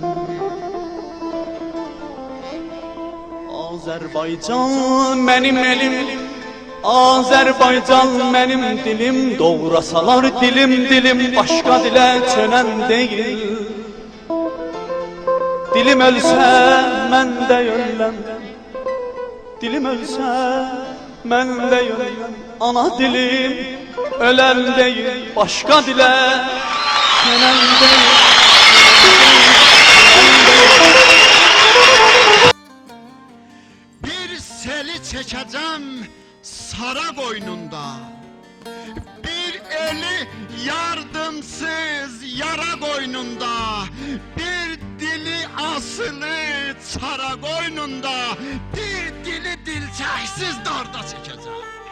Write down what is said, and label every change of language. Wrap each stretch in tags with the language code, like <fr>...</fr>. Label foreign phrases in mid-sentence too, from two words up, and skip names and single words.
<az>Azərbaycan mənim elim, Azərbaycan mənim dilim. Doğrasalar dilim, başqa dilə çönən deyil. Dilim ölsə mən də öləm, dilim ölsə mən də öləm.</az> <tr>Ana dilim ölen değil, başka dile çönen değil. Bir seli çekeceğim sara boynunda, bir eli yardımsız yara koynunda, bir dili asılı çara koynunda, bir dili dilçeksiz darda çekeceğim.</tr>